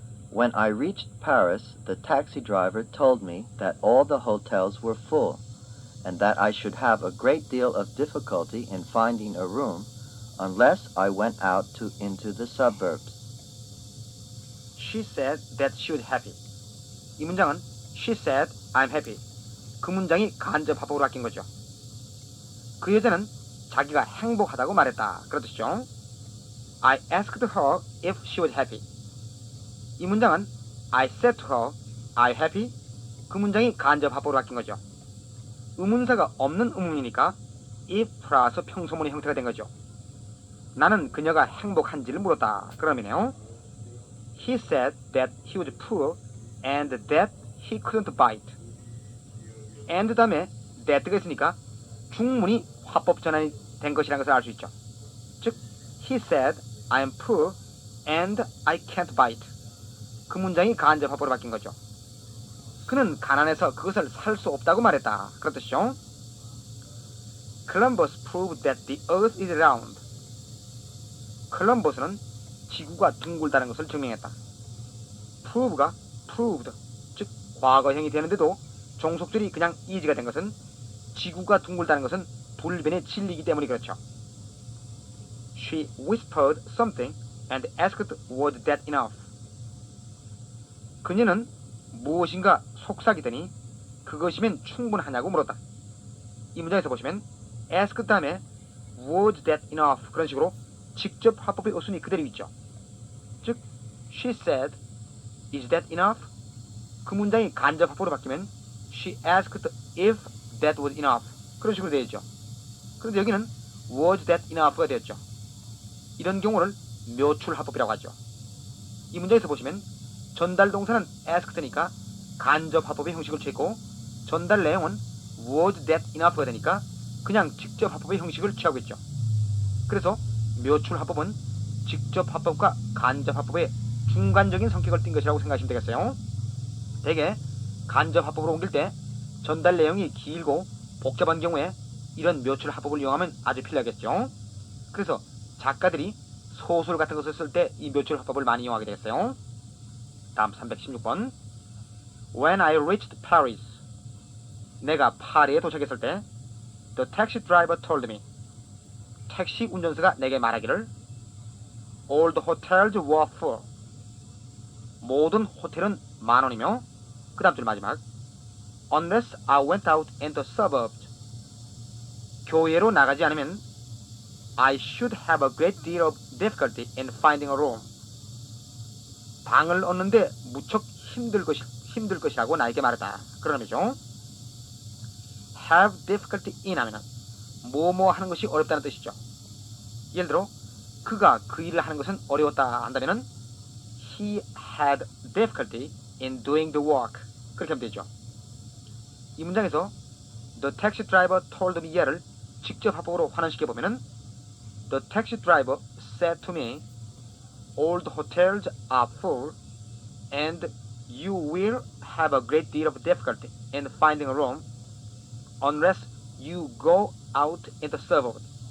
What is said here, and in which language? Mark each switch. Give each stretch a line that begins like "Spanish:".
English: When I reached Paris, the taxi driver told me that all the hotels were full and that I should have a great deal of difficulty in finding a room unless I went out into the suburbs. She said that she was happy.
Korean: 이 문장은
English: She said I'm happy.
Korean: 그 문장이 간접합법으로 바뀐 거죠. 그 여자는 자기가 행복하다고 말했다. 그런 뜻이죠.
English: I asked her if she was happy.
Korean: 이 문장은
English: I said to her, I'm happy.
Korean: 그 문장이 간접합법으로 바뀐 거죠. 의문사가 없는 의문이니까 if 플러스 평소문의 형태가 된 거죠. 나는 그녀가 행복한지를 물었다. 그러면요.
English: He said that he was poor and that he couldn't buy it.
Korean: and 다음에 that가 있으니까 중문이 화법 전환이 된 것이라는 것을 알 수 있죠.
English: 즉, he said, I am poor and I can't buy it.
Korean: 그 문장이 간접합법으로 바뀐 거죠. 그는 가난해서 그것을 살 수 없다고 말했다. 그런 뜻이죠.
English: Columbus proved that the earth is round.
Korean: 콜럼버스는 지구가 둥글다는 것을 증명했다. prove가 proved, 즉 과거형이 되는데도 종속절이 그냥 is가 된 것은 지구가 둥글다는 것은 불변의 진리이기 때문이 그렇죠.
English: She whispered something and asked was that enough.
Korean: 그녀는 무엇인가 속삭이더니 그것이면 충분하냐고 물었다. 이 문장에서 보시면 ask 다음에
English: was that enough
Korean: 그런 식으로 직접 화법의 어순이 그대로 있죠.
English: 즉 she said is that enough?
Korean: 그 문장이 간접 화법으로 바뀌면
English: she asked if that was enough
Korean: 그런 식으로 되어 있죠. 그런데 여기는
English: was that enough
Korean: 가 되었죠. 이런 경우를 묘출 화법이라고 하죠. 이 문장에서 보시면 전달 동사는 asked니까 간접 화법의 형식을 취했고 전달 내용은
English: was that enough
Korean: 가 되니까 그냥 직접 화법의 형식을 취하고 있죠. 그래서 묘출 화법은 직접 화법과 간접 화법의 중간적인 성격을 띈 것이라고 생각하시면 되겠어요. 대개 간접 화법으로 옮길 때 전달 내용이 길고 복잡한 경우에 이런 묘출 화법을 이용하면 아주 필요하겠죠. 그래서 작가들이 소설 같은 것을 쓸 때 이 묘출 화법을 많이 이용하게 되겠어요. 다음 316번.
English: When I reached Paris.
Korean: 내가 파리에 도착했을 때
English: The taxi driver told me.
Korean: 택시 운전사가 내게 말하기를
English: All the hotels were full.
Korean: 모든 호텔은 만원이며 그 다음 줄 마지막
English: Unless I went out in the suburbs.
Korean: 교외로 나가지 않으면
English: I should have a great deal of difficulty in finding a room.
Korean: 방을 얻는데 무척 힘들 것이라고 나에게 말했다. 그런 의미죠. have difficulty in 하면은 뭐뭐 하는 것이 어렵다는 뜻이죠. 예를 들어 그가 그 일을 하는 것은 어려웠다 한다면은
English: he had difficulty in doing the work.
Korean: 그렇게 하면 되죠. 이 문장에서
English: the taxi driver told me
Korean: 를 직접 합법으로 환원시켜 보면은
English: the taxi driver said to me all the hotels are full and you will have a great deal of difficulty in finding a room unless you go out in the suburbs.